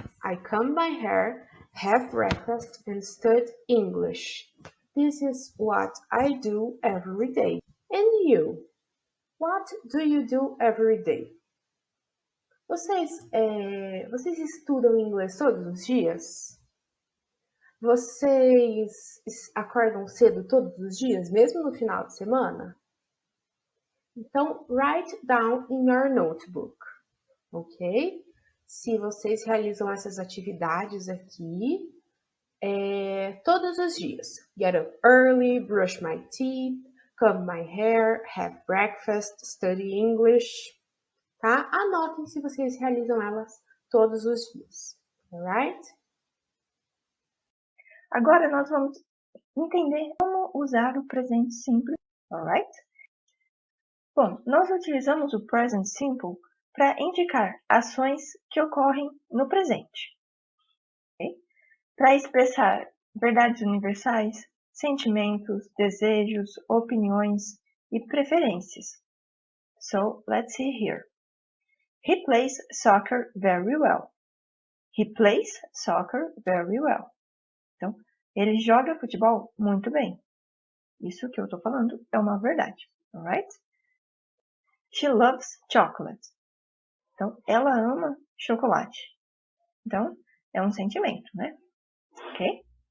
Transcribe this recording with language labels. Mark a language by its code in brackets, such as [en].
[en] I comb my hair, have breakfast, and study English. This is what I do every day. And you? What do you do every day? [pt] Vocês estudam inglês todos os dias? Vocês acordam cedo todos os dias, mesmo no final de semana? [en] Então, write down in your notebook, ok? [pt] Se vocês realizam essas atividades aqui todos os dias. [en] Get up early, brush my teeth, comb my hair, have breakfast, study English, tá? [pt] Anotem se vocês realizam elas todos os dias, [en] alright? [pt] Agora nós vamos entender como usar o presente simple, [en] alright? [pt] Bom, nós utilizamos o present simple para indicar ações que ocorrem no presente. Okay? para expressar verdades universais, sentimentos, desejos, opiniões e preferências. [en] So, let's see here. He plays soccer very well. He plays soccer very well. [pt] Então, ele joga futebol muito bem. Isso que eu estou falando é uma verdade, [en] alright? She loves chocolate. [pt] Então, ela ama chocolate. Então, é um sentimento, né? Ok?